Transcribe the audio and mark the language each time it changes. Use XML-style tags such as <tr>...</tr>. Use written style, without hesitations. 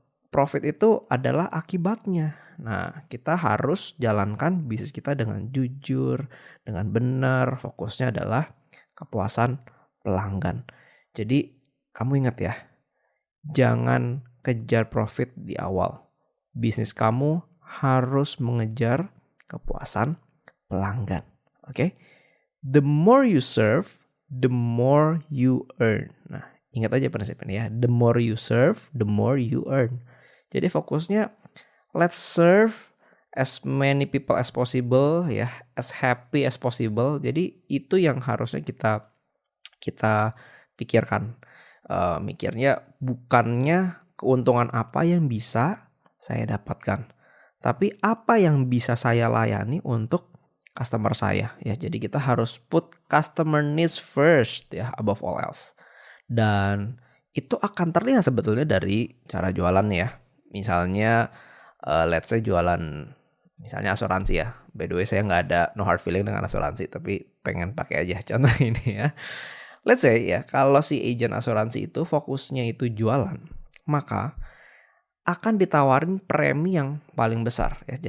<id>profit itu adalah akibatnya. Nah, kita harus jalankan bisnis kita dengan jujur, dengan benar. Fokusnya adalah kepuasan pelanggan. Jadi, kamu ingat ya, jangan kejar profit di awal. Bisnis kamu harus mengejar kepuasan pelanggan. Oke?</id> <en>The more you serve, the more you earn.</en> <id>Nah, ingat aja prinsipnya ya.</id> <en>The more you serve, the more you earn.</en> <id>Jadi fokusnya</id> <en>let's serve as many people as possible</en> <id>ya,</id> <en>as happy as possible.</en> <id>Jadi itu yang harusnya kita pikirkan. Mikirnya bukannya keuntungan apa yang bisa saya dapatkan, tapi apa yang bisa saya layani untuk customer saya ya. Jadi kita harus</id> <en>put customer needs first</en> <id>ya,</id> <en>above all else.</en> <id>Dan itu akan terlihat sebetulnya dari cara jualannya ya. Misalnya</id> <en>let's say</en> <id>jualan misalnya asuransi ya.</id> <en>By the way</en> <id>saya nggak ada</id> <en>no hard feeling</en> <id>dengan asuransi, tapi pengen pakai aja contoh ini ya.</id> <en>Let's say</en> <id>ya, kalau si agent asuransi itu fokusnya itu jualan, maka akan ditawarin premi yang paling besar ya.</id>